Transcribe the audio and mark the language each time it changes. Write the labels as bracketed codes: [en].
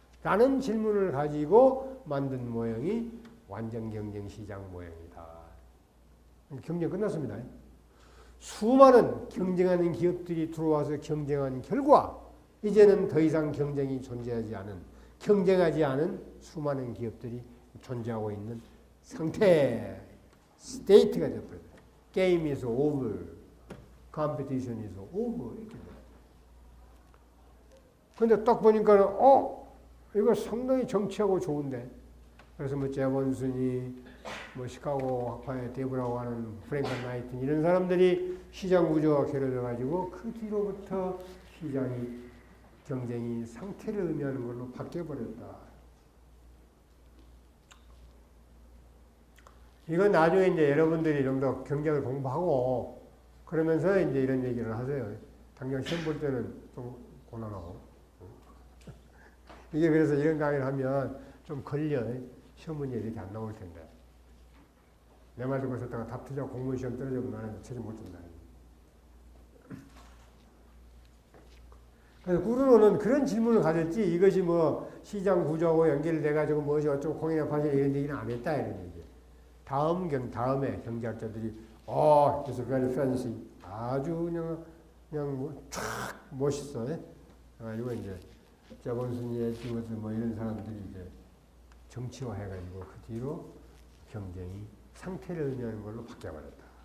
[ko] 라는 질문을 가지고 만든 모형이 완전 경쟁 시장 모형이다. 경쟁 끝났습니다. 수많은 경쟁하는 기업들이 들어와서 경쟁한 결과 이제는 더 이상 경쟁이 경쟁하지 않은 수많은 기업들이 존재하고 있는 상태, 스테이트가 되어버려요. [en] Game is over, competition is over. [ko] 이렇게 돼요. 근데 딱 보니까 이거 상당히 정치하고 좋은데. 그래서 뭐 제본슨이 뭐 시카고 학파의 데브라고 하는 프랭클 나이튼 이런 사람들이 시장 구조와 결합해 가지고 그 뒤로부터 경쟁이 상태를 의미하는 걸로 바뀌어 버렸다. 이건 나중에 이제 여러분들이 좀 더 경쟁을 공부하고 그러면서 이제 이런 얘기를 하세요. 당장 시험 볼 때는 좀 곤란하고. 이게 그래서 이런 강의를 하면 좀 걸려. 시험 문제 이렇게 안 나올 텐데. 내 말 듣고 있었다가 답 틀려 공무원 시험 떨어지면 나는 체질 못 준다. 그래서 꾸르노는 그런 질문을 가졌지 이것이 뭐 시장 구조하고 연결돼가지고 뭐지 어쩌고 공인의 파실 이런 얘기는 안 했다 이런 얘기. 다음에 경제학자들이 [en] it's very fancy. [ko] 아주 그냥 쫙 멋있어. 그래가지고 이제 제본슨이 에티워드 뭐 이런 사람들이 이제 정치화해가지고 그 뒤로 경쟁이 상태를 의미하는 걸로 바뀌어버렸다.